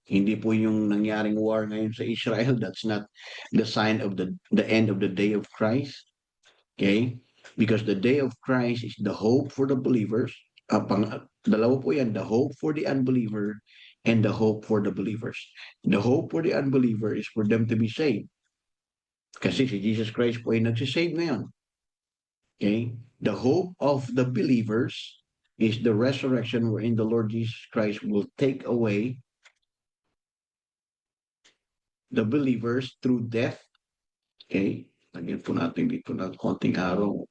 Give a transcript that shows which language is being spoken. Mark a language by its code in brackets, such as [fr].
[tl] Hindi po yung nangyaring war ngayon sa Israel. [en] That's not the sign of the end of the day of Christ. Okay? Because the day of Christ is the hope for the believers. [tl] Dalawa po yan, [en] the hope for the unbeliever and the hope for the believers. The hope for the unbeliever is for them to be saved. [tl] Kasi si Jesus Christ po ay nagsisave ngayon. [en] Okay? The hope of the believers is the resurrection wherein the Lord Jesus Christ will take away the believers through death. Okay? [tl] Lagyan po natin dito ng konting araw.